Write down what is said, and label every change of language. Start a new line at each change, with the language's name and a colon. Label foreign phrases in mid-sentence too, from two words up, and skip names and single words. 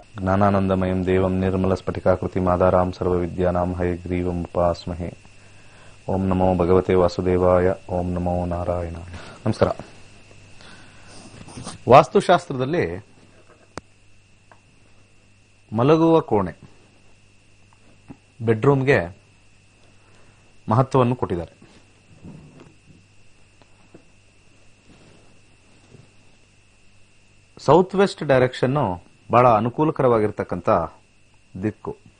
Sanskrit: ज्ञानानंदमयं देवं निर्मलस्फटिकाकृतिमाधारां सर्वविद्यानां हयग्रीवम् उपास्महे। ओम नमो भगवते वासुदेवाय, ओम नमो ನಾರಾಯಣಾಯ. ನಮಸ್ಕಾರ.
Kannada: ವಾಸ್ತುಶಾಸ್ತ್ರದಲ್ಲಿ ಮಲಗುವ ಕೋಣೆ, ಬೆಡ್ರೂಮ್ಗೆ ಮಹತ್ವವನ್ನು ಕೊಟ್ಟಿದ್ದಾರೆ.
English: south west direction
Kannada: ಬಹಳ ಅನುಕೂಲಕರವಾಗಿರ್ತಕ್ಕಂಥ ದಿಕ್ಕು.